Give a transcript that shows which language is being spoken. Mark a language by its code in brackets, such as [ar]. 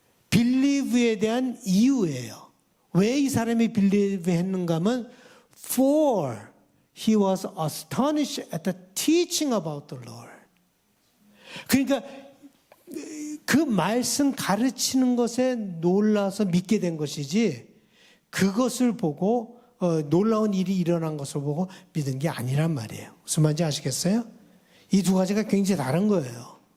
[ko] believe에 대한 이유예요. 왜 이 사람이 believe 했는가 하면 [en] for he was astonished at the teaching about the Lord. [ko] 그러니까 그 말씀 가르치는 것에 놀라서 믿게 된 것이지 그것을 보고 놀라운 일이 일어난 것을 보고 믿은 게 아니란 말이에요. 무슨 말인지 아시겠어요? 이 두 가지가 굉장히 다른 거예요.